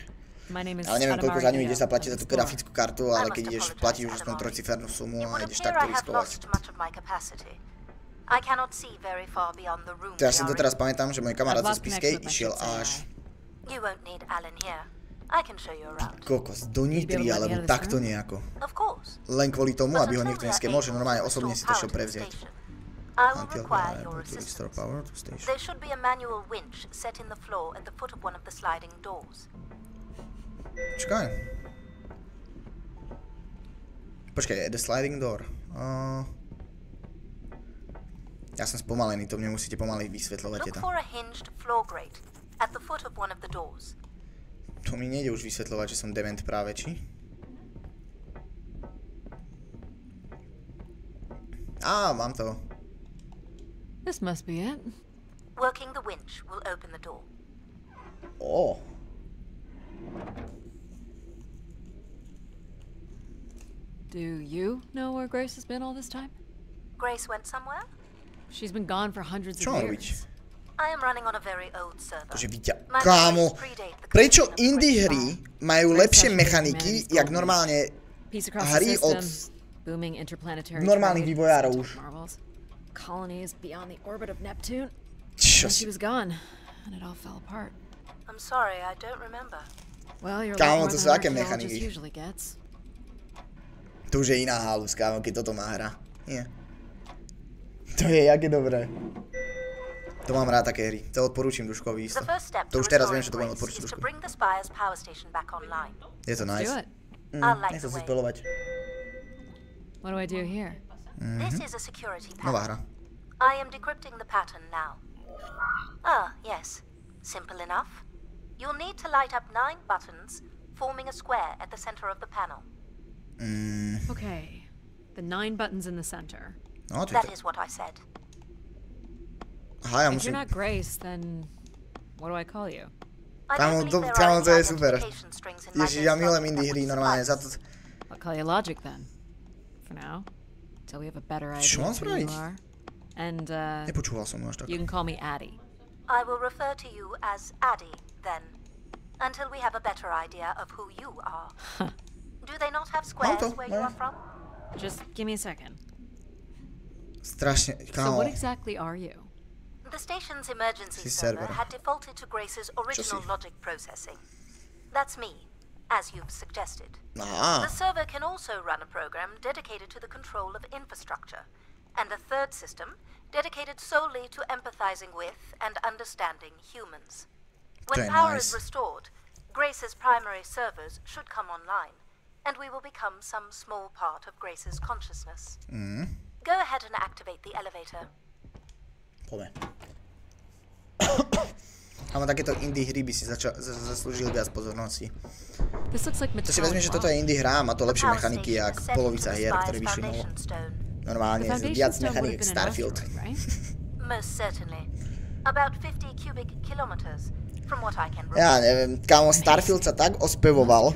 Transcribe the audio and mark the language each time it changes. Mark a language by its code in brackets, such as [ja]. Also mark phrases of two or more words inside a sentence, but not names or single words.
[sk] Ale neviem, koľko za ňu ideš zaplatiť za tú grafickú kartu, ale keď ideš platiť už aspoň trojcifernú sumu a ideš takto riskovať. To ja si doteraz pamätám, že môj kamarát zo Spiskej išiel až... Kokos, do Nitry, alebo takto nejako. Len kvôli tomu, aby ho niekto neskemol, že normálne osobne si to šiel prevziať. [en] I will require your assistance. There should be a manual winch set in the floor at the foot of one of the sliding doors. [sk] Počkaj. Počkaj, [en] the sliding door. [sk] Ja som spomalený, to mne musíte pomaly vysvetľovať. [en] Look for a hinged floor grate at the foot of one of the doors. [sk] To mi nejde už vysvetľovať, že som dement práve, či? Mám to. [en] This must be it. Working the winch will open the door. Do you know where Grace has been all this time? Grace went somewhere? She's been gone for hundreds of years. I am running on a very old server. [sk] Kámo, prečo indie hry majú lepšie mechaniky, jak normálne hry od normálnych vývojárov už? [en] Colonies beyond the orbit of Neptune. She was gone, and it all fell apart. I'm sorry, I don't remember. Well, you're [sk] kámo, [en] like [sk] to sú [en] more [sk] aké [en] than an archaeologist [sk] mechaniky? [en] usually gets. [sk] To už je iná halus, kámo, keď toto má hra. Nie. To je jaké dobré. To mám rád také hry. To odporúčim Duškovi isto. To už teraz viem, že to budem odporúčiť Duškovi. Je to nice. Nechcem si spoilovať. [en] What do I do here? This is a security [sk] Nová hra. [en] I am decrypting the pattern now. Yes. Simple enough. You'll need to light up 9 buttons, forming a square at the center of the panel. Okay. The 9 buttons in the center. That is what I said. If you're not Grace, then what do I call you? [sk] Kámo, to je super. Ježiš, ja milujem indie hry, normálne, za to... [en] I'll call you Logic then. For now. Till we have a better idea of who you are. And, [sk] nepočúval som až tak. [en] You can call me Addie. I will refer to you as Addie, then. Until we have a better idea of who you are. Do they not have squares where you are from? Just give me a second. [sk] Strašne, [en] So [sk] kámo. [en] what exactly are you? The station's emergency server had defaulted to Grace's original logic processing. That's me, as you've suggested. The server can also run a program dedicated to the control of infrastructure, and a third system dedicated solely to empathizing with and understanding humans. When power is restored, Grace's primary servers should come online, and we will become some small part of Grace's consciousness. Go ahead and activate the elevator. [sk] Poďme. Ale takéto indie hry by si zaslúžili viac pozornosti. To si vezme, že toto je indie hra a má to lepšie mechaniky jak polovica hier, ktoré vyšli novo. Normálne viac mechanik jak Starfield. Ja neviem, kámo, Starfield sa tak ospevoval.